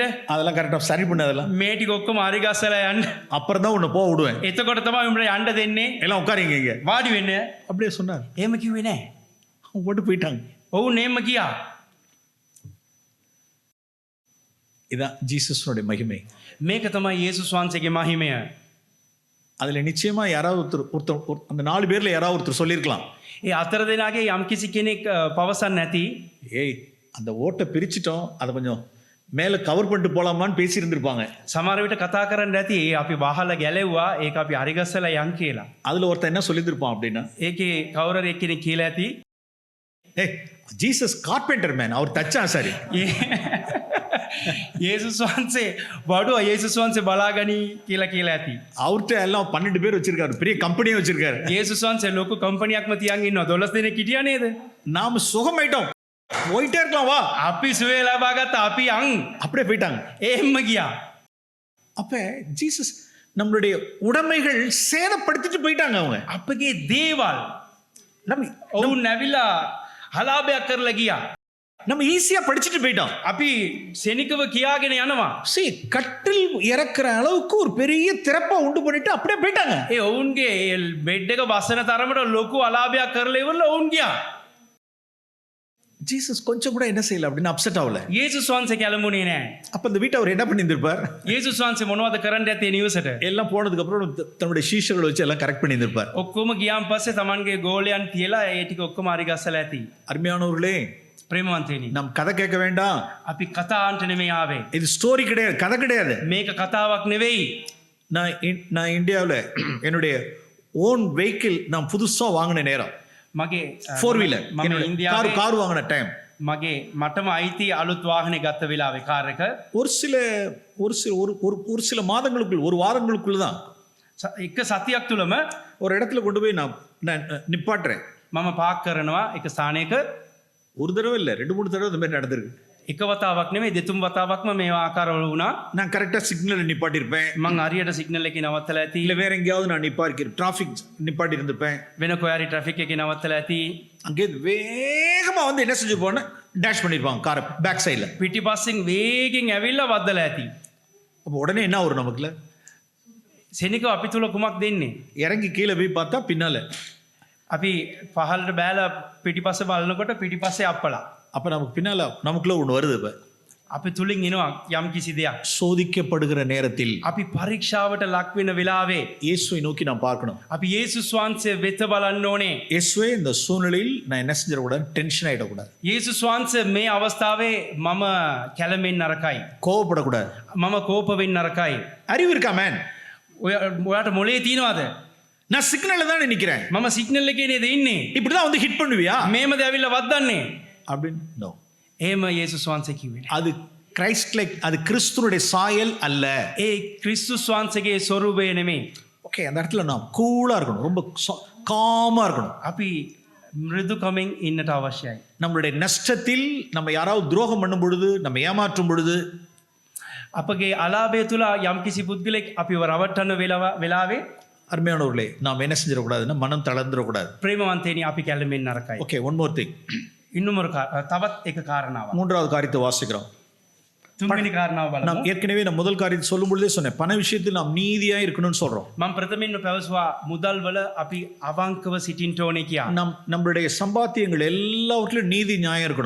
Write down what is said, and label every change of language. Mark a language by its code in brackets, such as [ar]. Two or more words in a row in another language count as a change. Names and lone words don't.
[ta] அதெல்லாம் கரெக்டா சரி பண்ணதெல்லாம். [si] මේ ටික ඔක්කොම අරිගස්සලා යන්න. [ta] அப்புறம் தான் உன்னை போக விடுவேன். [si] එතකොට තමයි උඹට යන්න දෙන්නේ. [ta] எல்லாம் உட்காருங்க இங்க. [si] වාඩි වෙන්න. [ta] அப்படியே சொன்னார். [si] එහෙම කිව්වේ නෑ. [ta] அவங்க போட்டு போயிட்டாங்க. [si] ඔවුන් එහෙම ගියා. [ta] இதான் ஜீசஸ்னுடைய மகிமை. [si] මේක තමයි යේසුස් වහන්සේගේ මහිමය. [ta] அதுல நிச்சயமா யாராவது ஒருத்தர் அந்த 4 பேர்ல யாராவது ஒருத்தர் சொல்லியிருக்கலாம், [si] ඒ අතර දෙනාගේ යම්කිසි කෙනෙක් පවසන්න නැති, [ta] ஏய் அந்த ஓட்டை பிரிச்சிட்டோம், அதை கொஞ்சம் மேலே கவர் பண்ணிட்டு போலாமான்னு பேசி இருந்திருப்பாங்க. [si] සමහර විට කතා කරන්න නැති, ඒ අපි වහලා ගැලෙව්වා, ඒක අපි අරිගස්සලා යන් කියලා. [ta] அதுல ஒருத்தன் என்ன சொல்லியிருப்பான் அப்படின்னா, [si] ඒකේ කවුරු හරි එක්කෙනෙක් කියලා ඇති, [ta] ஏய் ஜீசஸ் [en] carpenter man, [ta] அவர் தச்சான் சரி. [si] යේසුස් වහන්සේ වඩුව යේසුස් වහන්සේ බලාගනි කියලා ඇති. [ta] அவர்கிட்ட எல்லாம் 12 பேர் வச்சிருக்காரு, பெரிய கம்பெனியே வச்சிருக்காரு. [si] යේසුස් වහන්සේ ලොකු කම්පැනියක්ම තියන් ඉන්නවා. 12 දෙනෙක් හිටියා නේද? [ta] நாம சுகமாயிட்டோம், போயிட்டே இருக்கலாம் வா. [si] අපි සුවේ ලබා ගත්ත අපි යන්. [ta] அப்படியே போயிட்டாங்க. [si] එහෙම ගියා. [ta] அப்ப ஜீசஸ் நம்மளுடைய உடைமைகள் சேதப்படுத்திட்டு போயிட்டாங்க அவங்க. [si] අපගේ දේවල් [ta] நம்ம [si] ඔවුන් නැවිලා හලාභයක් කරලා ගියා. [ta] நம்ம ஈஸியா படிச்சுட்டு போயிட்டோம். [si] අපි සෙනිකව කියාගෙන යනවා. [ta] கட்டில் இறக்குற அளவுக்கு ஒரு பெரிய திறப்பை உண்டு பண்ணிட்டு அப்படியே போயிட்டாங்க. [si] ඒ ඔවුන්ගේ බෙඩ් එක බස්සන තරමට ලොකු අලාභයක් කරලා ඉවරලා ඔවුන් ගියා. [ta] ஜீசஸ் கொஞ்சம் கூட என்ன செய்யல அப்படின்னு அப்செட் ஆகல. [si] යේසුස් වහන්සේ කැළඹුණේ නැහැ. [ta] அப்ப இந்த வீட்டை அவர் என்ன பண்ணியிருந்திருப்பார்? [si] යේසුස් වහන්සේ මොනවද කරන්න ඇත්තේ නිවසට? [ta] எல்லாம் போனதுக்கு அப்புறம் தன்னுடைய சீஷர்களை வச்சு எல்லாம் கரெக்ட் பண்ணியிருந்திருப்பார். [si] ඔක්කොම ගියාන් පස්සේ Tamanගේ ගෝලයන් තියලා ඒ ටික ඔක්කොම අරිගස්සලා ඇති. [ta] அருமையானவர்களே, [si] ප්‍රේමවන්තයනි, [ta] நாம் கதை கேட்க வேண்டாம். [si] අපි කතාන්ට නෙමෙයි ආවේ. [ta] இது ஸ்டோரி கிடையாது, கதை கிடையாது. [si] මේක කතාවක් නෙවෙයි. [ta] நான் இந்தியாவில் என்னுடைய [en] own vehicle [ta] நான் புதுசா வாங்கின நேரம், [si] මගේ [ta] 4 வீலர் [si] මම ඉන්දියාවේ [ta] கார் வாங்கின டைம், [si] මගේ මටම අයිති අලුත් வாகනේ ගත්ත වෙලාවේ කාර් එක [ta] ஒரு சில மாதங்களுக்குள், ஒரு வாரங்களுக்குள்ள தான் [si] එක සතියක් තුලම [ta] ஒரு இடத்துல கொண்டு போய் நான் நிப்பாட்டுறேன். [si] මම පාක් කරනවා එක ස්ථානයක. [ta] ஒரு தடவை இல்லை, 2-3 தடவை இந்த மாதிரி நடந்திருக்கு. [si] එක වතාවක් නෙමෙයි, දෙතුන් වතාවක්ම මේ ආකාරවල වුණා. [ta] நான் கரெக்டாக சிக்னல் நிப்பாட்டியிருப்பேன், [si] මං හරියට සිග්නල් එකේ නවත්තලා ඇති. [ta] இல்லை வேற எங்கேயாவது நான் டிராஃபிக் நிப்பாட்டி இருந்திருப்பேன், [si] වෙන කොහරි ට්‍රැෆික් එකේ නවත්තලා ඇති. [ta] அங்கே வேகமாக வந்து என்ன செஞ்சு போன டேஷ் பண்ணியிருப்பாங்க காரை [en] back side. [si] පිටිපස්සෙන් වේගෙන් ඇවිල්ලා වද්දලා ඇති. [ta] அப்போ உடனே என்ன வரும் நமக்குல? [si] සෙනිකව අපි තුල කුමක් දෙන්නේ? [ta] இறங்கி கீழே போய் பார்த்தா பின்னால [si] අපි පහළට බෑලා පිටිපස්ස බලනකොට පිටිපස්සේ අප්පලා. [ta] அப்போ நமக்கு பின்னால் நமக்குள்ளே ஒன்று வருது. இப்போ [si] අපි තුලින් එනවා යම් කිසි දෙයක්. [ta] சோதிக்கப்படுகிற நேரத்தில் [si] අපි පරීක්ෂාවට ලක් වෙන වෙලාවේ [ta] இயேசுவை நோக்கி நாம் பார்க்கணும். [si] අපි යේසුස් වහන්සේ වෙත බලන්න ඕනේ. [ta] இயேசுவே இந்த சூழ்நிலையில் நான் என்ன செஞ்சிடக்கூடாது, டென்ஷன் ஆகிடக்கூடாது, [si] යේසුස් වහන්සේ මේ අවස්ථාවේ මම කැළඹෙන්න නරකයි. [ta] கோவப்படக்கூடாது. [si] මම කෝප වෙන්න නරකයි. [ta] அறிவு இருக்கா மேன்? [si] ඔයාට මොලේ තියනවාද? [ta] நான் சிக்னல்ல தான் நிற்கிறேன், [si] මම සිග්නල් එකේ නේද ඉන්නේ. [ta] இப்படிதான் வந்து ஹிட் பண்ணுவியா [si] මේමද ඇවිල්ලා වද්දන්නේ? [ta] அப்படின்னு? நோ. [si] එහෙම යේසුස් වහන්සේ කිව්වේ නෑ. [ta] அது [en] Christ like, [ta] அது கிறிஸ்துனுடைய சாயல் அல்ல. [si] ඒ ක්‍රිස්තුස් වහන්සේගේ ස්වරූපය නෙමෙයි. [ta] ஓகே, அந்த இடத்துல நாம் கூலாக இருக்கணும், ரொம்ப காமாக இருக்கணும். [si] අපි මෘදුකමින් ඉන්නට අවශ්‍යයි. [ta] நம்மளுடைய நஷ்டத்தில் நம்ம யாராவது துரோகம் பண்ணும் பொழுது, நம்ம ஏமாற்றும் பொழுது, [si] අපගේ අලාභය තුල යම්කිසි පුද්ගලෙක් අපිව රවට්ටන වෙලාවේ [ta] அருமையானவர்களே, நாம் என்ன செஞ்சிடக்கூடாதுன்னா மனம் தளர்ந்துடக்கூடாது. [si] ප්‍රේමවන්තේනි අපි කැළඹෙන්න නරකයි. [en] okay, one more thing. [si] තවත් එක කාරණාවක්. [ta] மூன்றாவது காரியத்தை வாசிக்கிறோம். [si] තුන්වෙනි කාරණාව බලමු. [ta] நாம் ஏற்கனவே நம்ம முதல் காரியத்தை சொல்லும் பொழுதே சொன்னேன், பண விஷயத்தில் நாம் நீதியாக இருக்கணும்னு சொல்றோம். [si] මම ප්‍රථමයෙන්ම පැවසුවා මුදල් වල අපි අවංකව සිටින්න ඕනේ කියලා. [ta] நம்மளுடைய சம்பாத்தியங்கள் எல்லாவற்றிலும் நீதி நியாயம் இருக்கணும்.